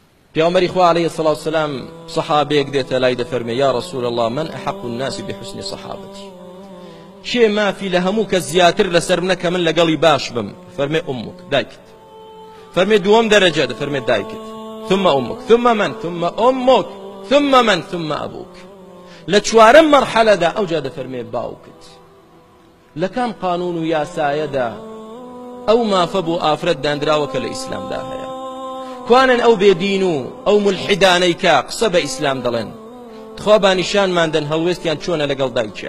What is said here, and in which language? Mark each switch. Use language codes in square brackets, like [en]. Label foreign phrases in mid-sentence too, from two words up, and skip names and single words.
[ckb] پیامبری خوا [ar] علیه الصلاة والسلام [ckb] صحابەیەک دێتە لای دەفەرمێ [ar] یا رسول الله من أحق الناس بحسن صحابتي [ckb] شێ مافی لە هەموو کەس زیاتر لەسەر منە کە من لەگەڵی باش بم فەرمێ ئومک دایکت فەرمێ دووەم دەرەجە دەفەرمێ دایکت [ar] ثم أمك ثم من ثم أمك ثم من ثم أبوك [ckb] لە چوارەم مەرحەلەدا ئەوجا دەفەرمێ باوکت لە کام قانون و یاسایەدا ئەو مافە بۆ ئافرەت دانراوە کە لە ئیسلامدا هەیە کوانن ئەو بێدین و ئەو ملحیدانەی کە قسە بە ئیسلام دەڵێن خوا با نیشانماندەن هەڵوێستیان چۆنە لەگەڵ دایکیان